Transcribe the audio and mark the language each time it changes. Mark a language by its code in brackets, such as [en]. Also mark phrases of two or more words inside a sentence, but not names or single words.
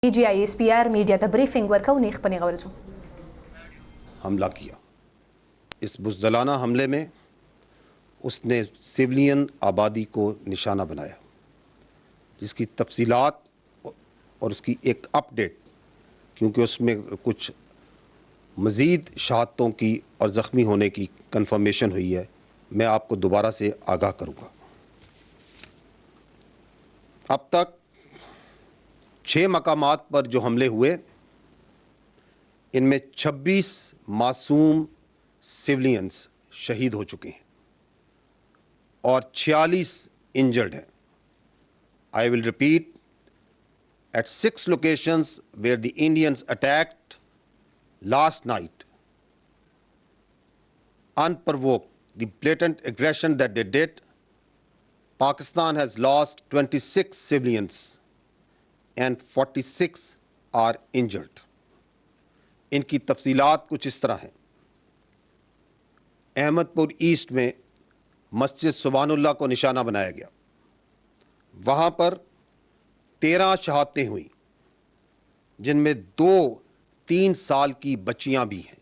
[ur] PGI میڈیا ته بریفنګ ورکو نیخ پنی غورزو حملہ کیا. اس بزدلانہ حملے میں اس نے سولین آبادی کو نشانہ بنایا، جس کی تفصیلات اور اس کی ایک اپ ڈیٹ، کیونکہ اس میں کچھ مزید شہادتوں کی اور زخمی ہونے کی کنفرمیشن ہوئی ہے، میں آپ کو دوبارہ سے آگاہ کروں گا. اب تک 6 مقامات پر جو حملے ہوئے، ان میں 26 معصوم سولینز شہید ہو چکے ہیں اور 46 انجرڈ ہیں. [en] I will repeat, at 6 locations where the Indians attacked last night, unprovoked, the blatant aggression that they did, Pakistan has lost 26 civilians and 46 are injured. [ur] ان کی تفصیلات کچھ اس طرح ہیں. احمد پور ایسٹ میں مسجد سبحان اللہ کو نشانہ بنایا گیا. وہاں پر 13 شہادتیں ہوئیں، جن میں 2-3 سال کی بچیاں بھی ہیں.